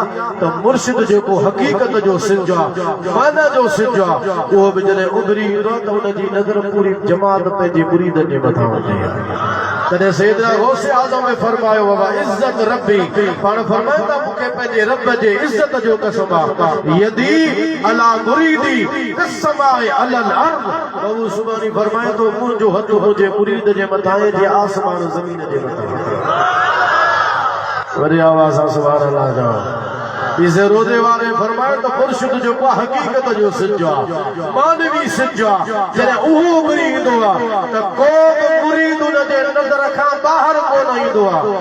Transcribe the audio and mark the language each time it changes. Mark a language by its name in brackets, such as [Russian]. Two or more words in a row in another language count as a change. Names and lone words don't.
[Sindhi] त मुर्शिद जेको हक़ीक़त जो सिज आहे, माना जो सिज आहे, उहो बि जॾहिं उभरी ईंदो आहे त उन जी नज़र पूरी जमात पंहिंजे मुरीदनि जे मथां हूंदी आहे। तॾहिं सैयदना गौसे आज़म में फरमायो बाबा [Arabic] عزة ربي, [Sindhi] पाण फरमायो था मूंखे पंहिंजे रब जे इज़्ज़त जो कसम आहे, [Arabic] يدي على مريدي كالسماء على الأرض. [Sindhi] बाबू सुभानी फरमाए थो मुंहिंजो हथ मुंहिंजे मुरीद जे मथां आहे जे आसमान ज़मीन जे मथां। वॾी आवाज़ सां [Arabic] سبحان الله [Sindhi] चओ। इसे रोज़े वारे फरमायो त मुर्शिद जेको हक़ीक़त जो सिज आहे, मानवी सिज आहे, जॾहिं उहो उभरी ईंदो आहे त को बि मुरीद उन जे नज़र खां ॿाहिरि कोन ईंदो आहे।